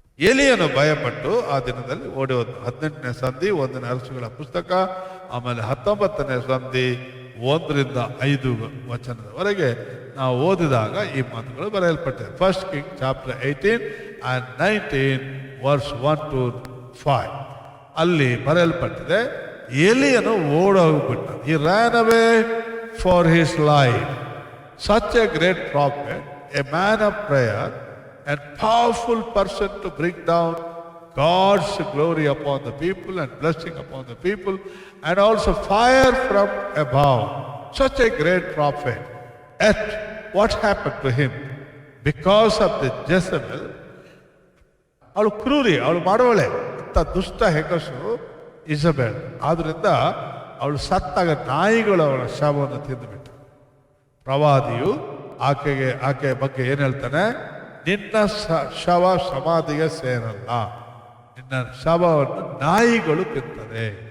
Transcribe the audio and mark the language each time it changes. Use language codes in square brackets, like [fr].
[kn] ಎಲಿಯನು ಭಯಪಟ್ಟು ಆ ದಿನದಲ್ಲಿ ಓಡಿ ಹೋದ. 18ನೇ ಸಂಧಿ 1ನೇ ಅರಸುಗಳ ಪುಸ್ತಕ, ಆಮೇಲೆ 19ನೇ ಸಂಧಿ 1ರಿಂದ 5 ವಚನದವರೆಗೆ ನಾವು ಓದಿದಾಗ ಈ ಮಾತುಗಳು ಬರೆಯಲ್ಪಟ್ಟಿದೆ. [en] first king chapter 18 and 19 verse 1 to 5 [kn] ಅಲ್ಲಿ ಬರೆಯಲ್ಪಟ್ಟಿದೆ, ಎಲಿಯನು ಓಡೋಗ್ಬಿಟ್ಟ. [en] He ran away for his life. Such a great prophet, a man of prayer and powerful person to bring down God's glory upon the people and blessing upon the people and also fire from above. Such a great prophet. Yet what happened to him? Because of the Jezebel, [kn] ಅವಳು ಕ್ರೂರಿ, ಅವಳು ಮಾಡುವಳೆ ಅಂತ ದುಷ್ಟ ಹೆಂಗಸು ಇಸಬೇಲ್. ಆದ್ರಿಂದ ಅವಳು ಸತ್ತಾಗ ನಾಯಿಗಳು ಅವಳ ಶವವನ್ನು ತಿಂದುಬಿಟ್ಟ. ಪ್ರವಾದಿಯು ಆಕೆಯ ಬಗ್ಗೆ ಏನ್ ಹೇಳ್ತಾನೆ? ನಿನ್ನ ಶವ ಸಮಾಧಿಗೆ ಸೇರಲ್ಲ, ನಿನ್ನ ಶವವನ್ನು ನಾಯಿಗಳು ತಿಂತದೆ.